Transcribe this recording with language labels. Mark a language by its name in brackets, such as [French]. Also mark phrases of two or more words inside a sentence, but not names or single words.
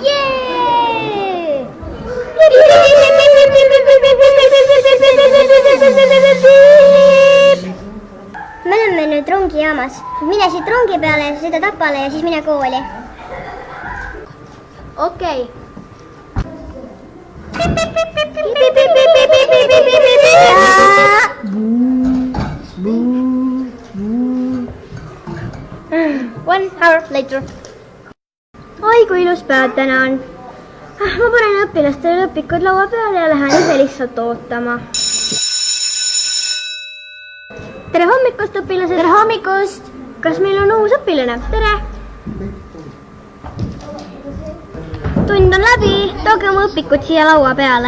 [Estonian] Jee! Me oleme nüüd rongijaamas. Mine siit rongi peale, sõida Tapale ja siis mine kooli. Okei. [English] One hour later. [Estonian] Oi, kui ilus päev täna on. Ma panen õpilastele õpikud laua peale ja lähen ise lihtsalt ootama. Tere hommikust, õpilased! Tere hommikust! Kas meil on uus õpilane? Tere! Tund on läbi, tooge oma õpikud siia laua peale.